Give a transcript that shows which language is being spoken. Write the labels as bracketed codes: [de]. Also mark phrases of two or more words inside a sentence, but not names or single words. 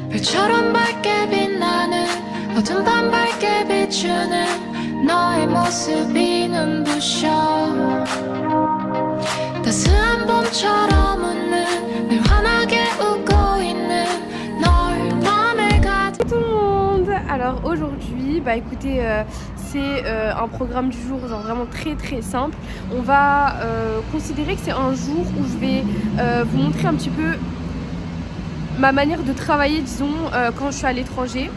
[ko] 별처럼 밝게 빛나는 어둠 밤 밝게 비추는 너의 모습이 눈부셔 따스한 봄처럼 웃는 늘 환하게 웃고 있는 널 맘에 가득. [fr] Tout le monde. Alors aujourd'hui, bah écoutez, c'est un programme du jour genre vraiment très très simple. On va considérer que c'est un jour où je vais vous montrer un petit peu ma manière de travailler, disons, quand je suis à l'étranger.